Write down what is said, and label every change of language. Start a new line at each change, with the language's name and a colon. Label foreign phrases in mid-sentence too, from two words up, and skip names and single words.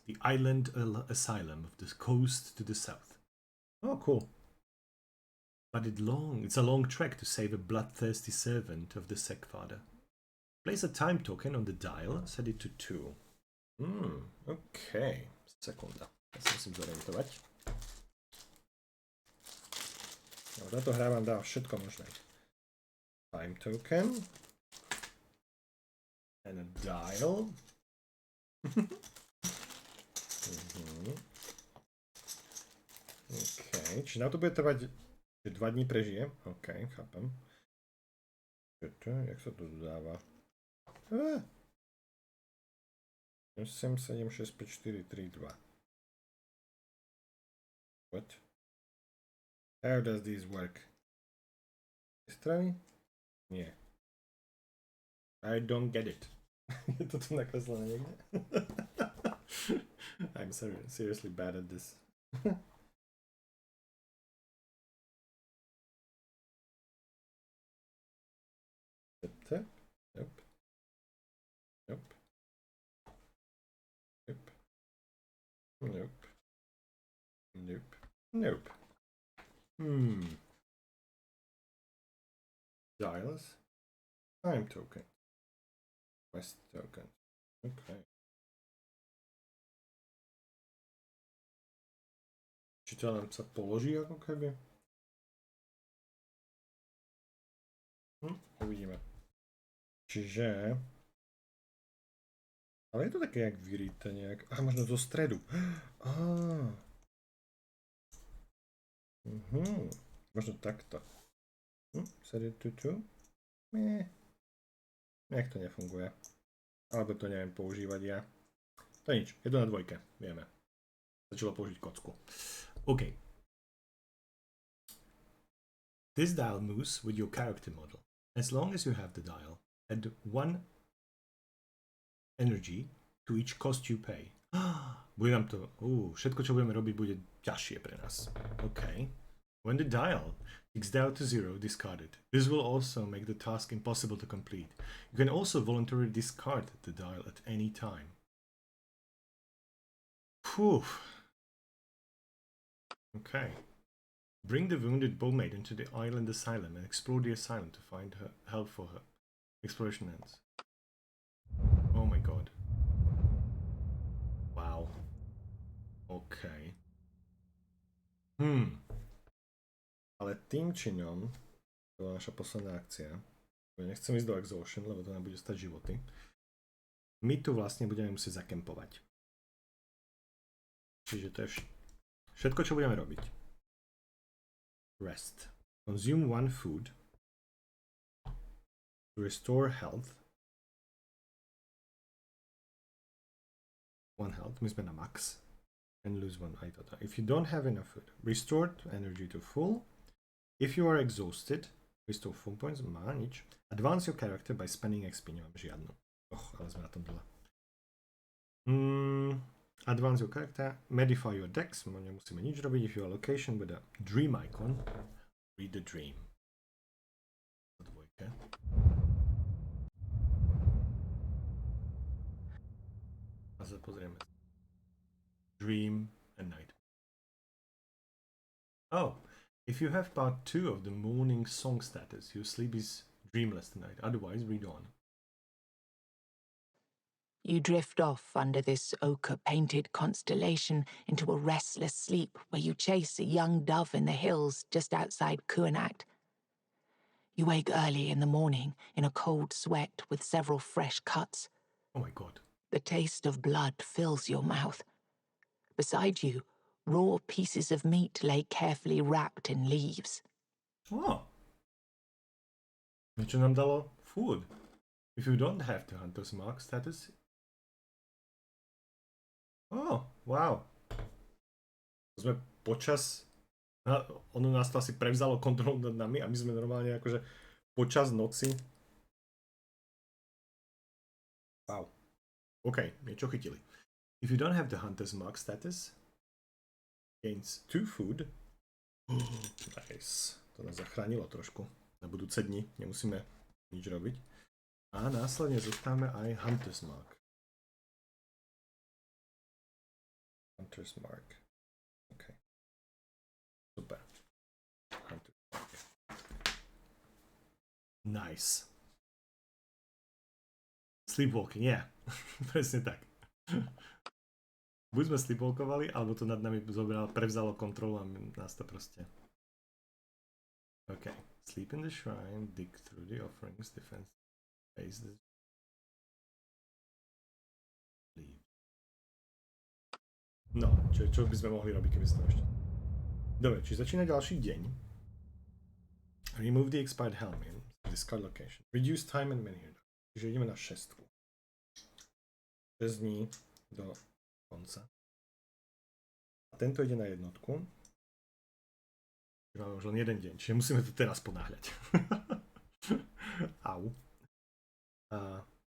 English: The island asylum of the coast to the south. Oh, cool. But it's a long trek to save a bloodthirsty servant of the Stagfather. Place a time token on the dial, set it to 2.
Slovak: OK. Sekunda. Ja sa musím zorientovať. No, táto hra vám dá všetko možné.
English: Time token. And a dial.
Slovak: OK, či na to bude trvať, že 2 dní prežije? OK, chápem. Jak sa to dodáva? 8, 7, 6, 5, 4, 3, 2.
English: What? How does this work?
Slovak: Z strany? Nie.
English: I don't get it.
Slovak: Je to tu nakreslené niekde?
English: I'm seriously bad at this. Nope. Nope. Nope. Nope. Nope. Nope. Dials. Time token. Quest token. Okay.
Slovak: Či to len sa položí ako keby? Uvidíme. Čiže... Ale je to také jak vyríte nejak... možno zo stredu. Možno takto. Sede tu? Nejak to nefunguje. Alebo to neviem používať ja. To nič, je to na dvojke, vieme. Začalo použiť kocku. OK.
English: This dial moves with your character model. As long as you have the dial, add 1 energy to each cost you pay. Bude nám to... všetko, čo budeme robiť, bude ťažšie pre nás. OK. When the dial ticks down to 0, discard it. This will also make the task impossible to complete. You can also voluntarily discard the dial at any time. Phew. Okay. Bring the wounded bowmaiden to the island asylum and explore the asylum to find her help for her. Exploration ends. Oh my god. Wow. Okay.
Slovak: Ale tým činom, to bola naša posledná akcia, nechcem ísť do exhaustion, lebo to nám bude stať životy, my tu vlastne budeme musieť zakempovať. Čiže to je všetko, čo budeme robiť.
English: Rest. Consume 1 food. Restore health. 1 health,
Slovak: my sme na max.
English: And lose 1 item. If you don't have enough food, restore energy to full. If you are exhausted, restore full points.
Slovak: Má nič.
English: Advance your character by spending XP.
Slovak: Nemám žiadnu. Ale sme na tom dole.
English: Advance your character. Modify your dex.
Slovak: Nemusíme nič robiť.
English: If you are location with a dream icon, read the dream.
Slovak: Dvojke. A sa pozrieme.
English: Dream and night. Oh. If you have part 2 of the morning song status, your sleep is dreamless tonight. Otherwise, read on. You drift off under this ochre-painted constellation into a restless sleep where you chase a young dove in the hills just outside Cuanacht. You wake early in the morning in a cold sweat with several fresh cuts. Oh my god. The taste of blood fills your mouth. Beside you, raw pieces of meat lay carefully wrapped in leaves.
Slovak: Oh. Niečo nám dalo food.
English: If you don't have the hunter's mark status.
Slovak: Oh, wow. Sme počas... ono nás to asi prevzalo kontrolu nad nami a my sme normálne akože počas noci... Wow. OK, niečo chytili.
English: If you don't have the hunter's mark status, gains 2 food.
Slovak: Nice. To nás zachránilo trošku. Na budúce dni nemusíme nič robiť. A následne zostávame aj
English: hunter's mark. Hunter's mark. OK. Super. Hunter's mark. Nice. Sleepwalking, yeah.
Slovak: Presne tak. Buď sme sleepwalkovali, alebo to nad nami prevzalo kontrolu a nás to proste... OK.
English: Sleep in the shrine, dig through the offerings, defense, face the... Leave.
Slovak: No, čo by sme mohli robiť, keby sme to ešte... Dobre, čiže začína ďalší deň.
English: Remove the expired helmet, discard location. Reduce time and
Slovak: menhiru. Čiže ideme na 6. 6 dní do konca. A tento ide na jednotku. Máme už len jeden deň, čiže musíme to teraz ponáhľať. Au. A...